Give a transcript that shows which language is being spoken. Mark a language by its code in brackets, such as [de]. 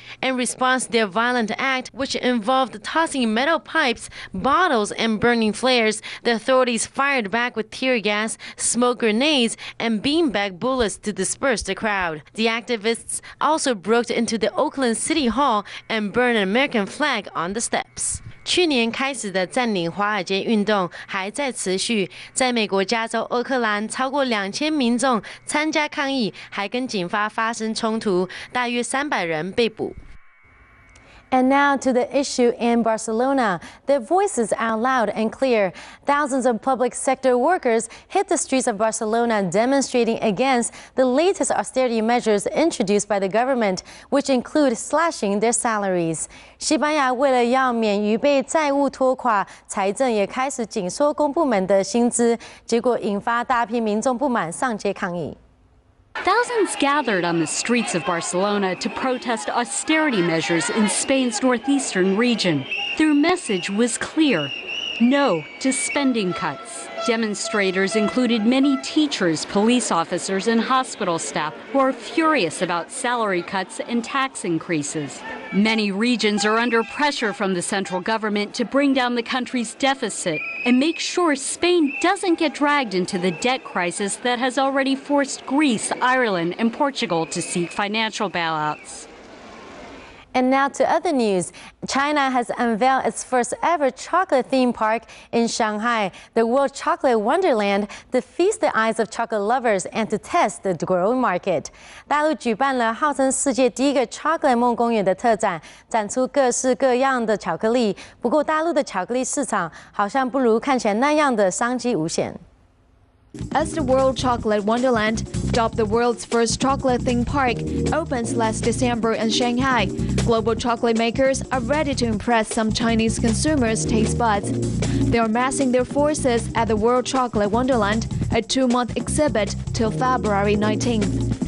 [en] In response to their violent act, which involved tossing metal pipes, bottles, and burning flares, the authorities fired back with tear gas, smoke grenades, and beanbag bullets to disperse the crowd. The activists also broke into the Oakland City Hall and burned an American flag on the steps. [zh] 去年开始的占领华尔街运动还在持续，在美国加州奥克兰，超过2000民众参加抗议，还跟警方发生冲突，大约300人被捕。 [en] And now to the issue in Barcelona. Their voices are loud and clear. Thousands of public sector workers hit the streets of Barcelona demonstrating against the latest austerity measures introduced by the government, which include slashing their salaries. [zh] 西班牙为了要免于被债务拖垮，财政也开始紧缩公部门的薪资，结果引发大批民众不满上街抗议。 [en] Thousands gathered on the streets of Barcelona to protest austerity measures in Spain's northeastern region. Their message was clear: no to spending cuts. Demonstrators included many teachers, police officers, and hospital staff who are furious about salary cuts and tax increases. Many regions are under pressure from the central government to bring down the country's deficit and make sure Spain doesn't get dragged into the debt crisis that has already forced Greece, Ireland, and Portugal to seek financial bailouts. And now to other news. China has unveiled its first ever chocolate theme park in Shanghai, the World Chocolate Wonderland, to feast the eyes of chocolate lovers and to test the growing market. [zh] 大陆举办了号称世界第一个 Chocolate 梦公园的特展，展出各式各样的巧克力。不过，大陆的巧克力市场好像不如看起来那样的商机无限。 [en] As the World Chocolate Wonderland, dubbed the world's first chocolate theme park, opens last December in Shanghai, global chocolate makers are ready to impress some Chinese consumers' taste buds. They are massing their forces at the World Chocolate Wonderland, a 2-month exhibit till February 19th.